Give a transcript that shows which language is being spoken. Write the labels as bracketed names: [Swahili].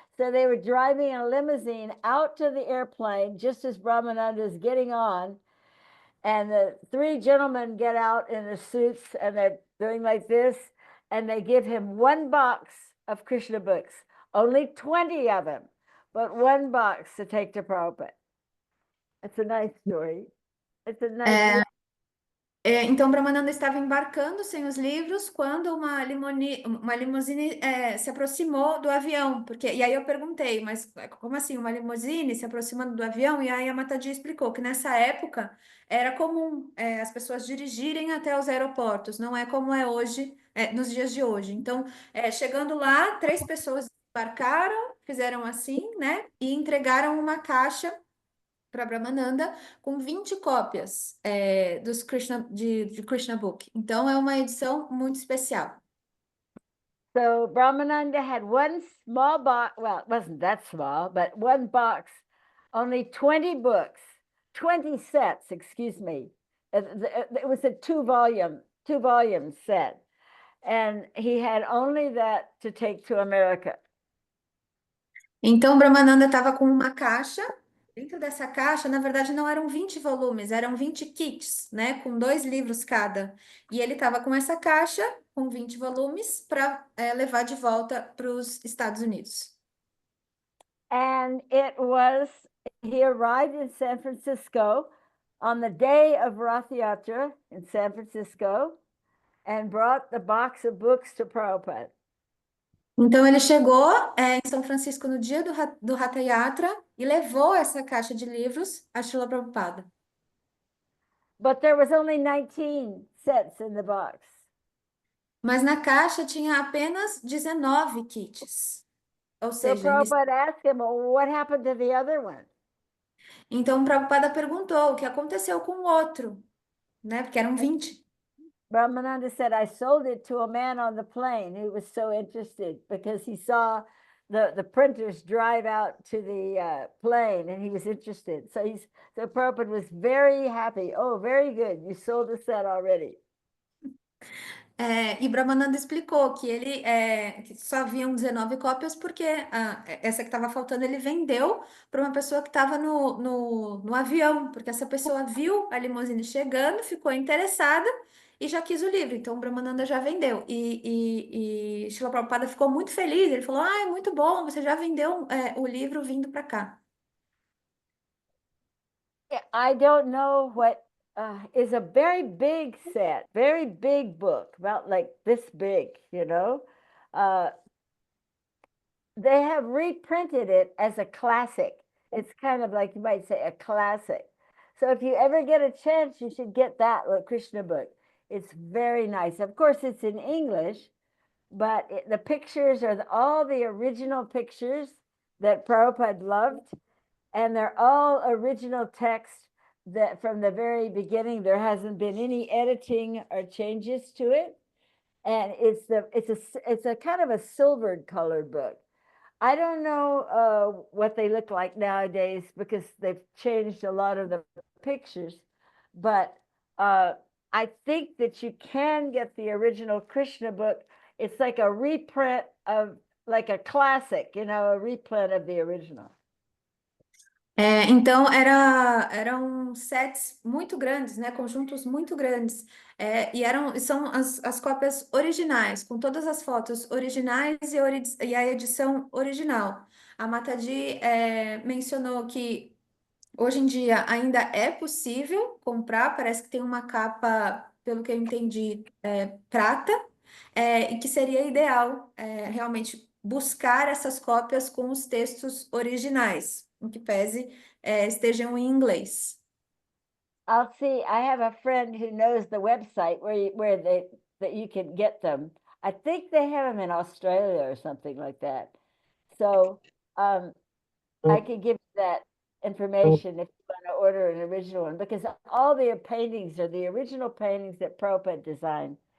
[English] So they were driving a limousine out to the airplane just as Brahmananda is getting on. And the three gentlemen get out in their suits and they're doing like this. And they give him one box of Krishna books, only 20 of them, but one box to take to Prabhupada. It's a nice story. It's a nice story. [Portuguese] Então, Brahmananda estava embarcando sem os livros quando uma limusine se aproximou do avião. E aí eu perguntei, mas como assim uma limusine se aproximando do avião? E aí a Mataji explicou que nessa época era comum as pessoas dirigirem até os aeroportos, não é como é hoje, nos dias de hoje. Então, chegando lá, três pessoas embarcaram, fizeram assim, né? E entregaram uma caixa para Brahmananda com 20 cópias dos de Krishna Book. Então é uma edição muito especial. [English] So Brahmananda had one small box. Well, it wasn't that small, but one box, only 20 books, 20 sets, excuse me. It was a two volume set. And he had only that to take to America. [Portuguese] Então Brahmananda estava com uma caixa. Dentro dessa caixa, na verdade, não eram 20 volumes, eram 20 kits, né? Com 2 livros cada. E ele estava com essa caixa com 20 volumes para levar de volta para os Estados Unidos. [English] And he arrived in San Francisco on the day of Rath Yatra in San Francisco and brought the box of books to Prabhupada. [Portuguese] Então ele chegou em São Francisco no dia do Hatha Yatra e levou essa caixa de livros a Srila Prabhupada. [English] But there was only 19 sets in the box. [Portuguese] Mas na caixa tinha apenas 19 kits. Ou [English] So [Portuguese] seja, [English] Prabhupada asked him, well, what happened to the other one? [Portuguese] então o Prabhupada perguntou o que aconteceu com o outro, né? Porque eram 20. [English] Brahmananda said, I sold it to a man on the plane who was so interested because he saw the printers drive out to the plane and he was interested. So Prabhupada was very happy. Oh, very good. You sold the set already. [Portuguese] E Brahmananda explicou que só haviam 19 cópias porque essa que estava faltando ele vendeu para uma pessoa que estava no avião, porque essa pessoa viu a limusine chegando, ficou interessada e já quis o livro. Então, o Brahmananda já vendeu. E Srila Prabhupada ficou muito feliz. Ele falou: Ah, é muito bom, você já vendeu o livro vindo para cá. [English] I don't know what is a very big set, very big book, about like this big, you know. Uh, they have reprinted it as a classic. It's kind of like you might say a classic. So if you ever get a chance, you should get that Krishna book. It's very nice. Of course, it's in English, but the pictures are all the original pictures that Prabhupada loved, and they're all original text that from the very beginning. There hasn't been any editing or changes to it, and it's a kind of a silvered colored book. I don't know what they look like nowadays because they've changed a lot of the pictures, but I think that you can get the original Krishna book. It's like a reprint of like a classic, you know, a reprint of the original. [Portuguese] Então eram sets muito grandes, né? Conjuntos muito grandes. São as cópias originais, com todas as fotos originais e a edição original. A Mataji mencionou que hoje em dia ainda é possível comprar, parece que tem uma capa, pelo que eu entendi, prata, e que seria ideal realmente buscar essas cópias com os textos originais, em que pese estejam em inglês. [English] I'll see. I have a friend who knows the website where they that you can get them. I think they have them in Australia or something like that. So I could give you that information if you want to order an original one, because all their paintings are the original paintings that Prabhupada designed.